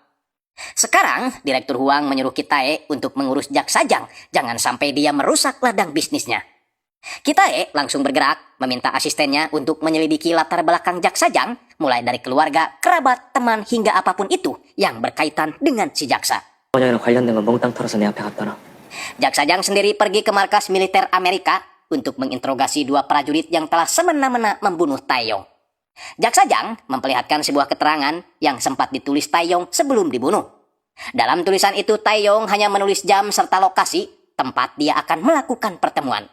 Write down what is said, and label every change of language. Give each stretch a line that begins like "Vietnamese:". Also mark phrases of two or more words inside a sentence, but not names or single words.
Indonesian: Sekarang, Direktur Huang menyuruh Kitae untuk mengurus Jaksa Jang, jangan sampai dia merusak ladang bisnisnya. Kitae langsung bergerak, meminta asistennya untuk menyelidiki latar belakang Jaksa Jang, mulai dari keluarga, kerabat, teman, hingga apapun itu yang berkaitan dengan si jaksa.
Korean: 번영이랑 관련된 건 몽땅 털어서 내 앞에 갖다 놔.
Indonesian: Jaksa Jang sendiri pergi ke markas militer Amerika untuk menginterogasi 2 prajurit yang telah semena-mena membunuh Taeyong. Jaksa Jang memperlihatkan sebuah keterangan yang sempat ditulis Taeyong sebelum dibunuh. Dalam tulisan itu Taeyong hanya menulis jam serta lokasi tempat dia akan melakukan pertemuan.